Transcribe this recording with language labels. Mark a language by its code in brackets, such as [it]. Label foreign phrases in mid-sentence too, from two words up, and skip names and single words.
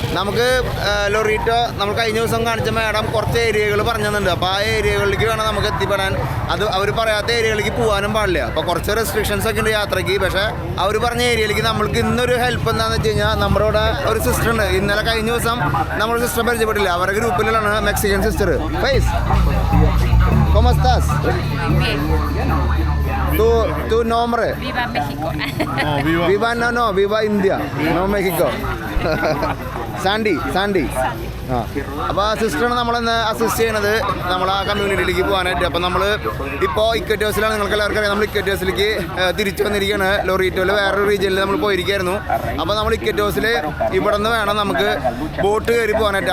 [ml] നമുക്ക് ലൊറീറ്റോ നമ്മൾ കഴിഞ്ഞ ദിവസം കാണിച്ച മാഡം കുറച്ച് ഏരിയകൾ പറഞ്ഞു തന്നിട്ടുണ്ട്. അപ്പോൾ ആ ഏരിയകളിലേക്ക് വേണം നമുക്ക് എത്തിപ്പെടാൻ. അത് അവർ പറയാത്ത ഏരിയകളിലേക്ക് പോകാനും പാടില്ല. അപ്പോൾ കുറച്ച് റെസ്ട്രിക്ഷൻസ് ഒക്കെ ഉണ്ട് യാത്രയ്ക്ക്. പക്ഷേ അവർ പറഞ്ഞ ഏരിയയിലേക്ക് നമ്മൾക്ക് ഇന്നൊരു ഹെൽപ്പ് എന്താണെന്ന് വെച്ച് കഴിഞ്ഞാൽ, നമ്മുടെ ഇവിടെ ഒരു സിസ്റ്റർ ഉണ്ട്. ഇന്നലെ കഴിഞ്ഞ ദിവസം നമ്മൾ സിസ്റ്റർ പരിചയപ്പെട്ടില്ല. അവരുടെ ഗ്രൂപ്പിലാണ് [en] Mexican sister. [es] ഫേസ് ¿Cómo estás? Bien. Tu nombre? Viva México. Viva India, no México. [ml] സാൻഡി. അപ്പോൾ ആ സിസ്റ്ററാണ് നമ്മളെന്ന് അസിസ്റ്റ് ചെയ്യണത് നമ്മൾ ആ കമ്മ്യൂണിറ്റിയിലേക്ക് പോകാനായിട്ട്. അപ്പോൾ നമ്മൾ ഇപ്പോൾ ഇക്കറ്റേഴ്സിലാണ്, നിങ്ങൾക്ക് എല്ലാവർക്കും അറിയാം. നമ്മൾ ഇക്കറ്റേഴ്സിലേക്ക് തിരിച്ചു വന്നിരിക്കുകയാണ്. ലൊറീറ്റോയിൽ വേറൊരു റീജിയനിൽ നമ്മൾ പോയിരിക്കുകയായിരുന്നു. അപ്പോൾ നമ്മൾ ഇക്കറ്റേഴ്സിൽ ഇവിടെ നിന്ന് വേണം നമുക്ക് ബോട്ട് കയറി പോകാനായിട്ട്.